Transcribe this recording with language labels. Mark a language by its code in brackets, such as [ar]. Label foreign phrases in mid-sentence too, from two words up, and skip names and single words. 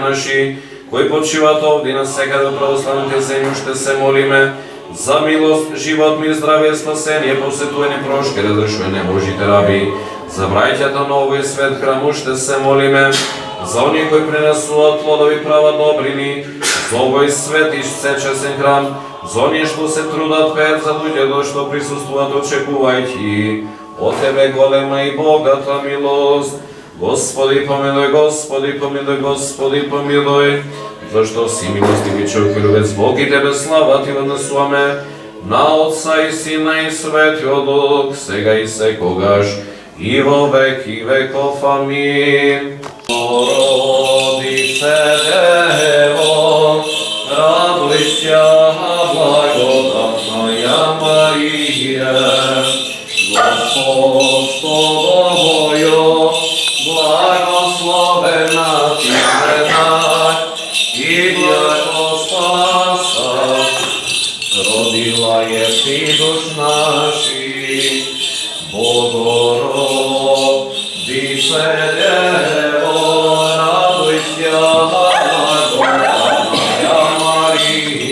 [mk] наши, кои почиват овде на секаде православните земји, уште се молиме, за милост, живот, мир, здравие, спасение, посетување, прошки, разрешување Божите раби, за браќата на овој свет храм, уште се молиме, за оние кои пренесуваат плодови права добрини, за овој свет и сечесен храм, за оние што се трудат пеат за луѓето што присуствуваат очекувајќи од Тебе голема и богата милост. Господи помилуј, Господи помилуј, Господи помилуј, зашто си милостив и човек любец Бог и Тебе слава Ти вознесуваме на Отца и Сина и Светиот Дух, сега и секогаш и во веки веков. Амин. [cu] Родице Дево, радуйся, благодатная Мария, Господь с Тобою, благословена Ти жена, и яко спаса, родила Ти душ наших, Богородице Дево, радуйся, благодатная Мария.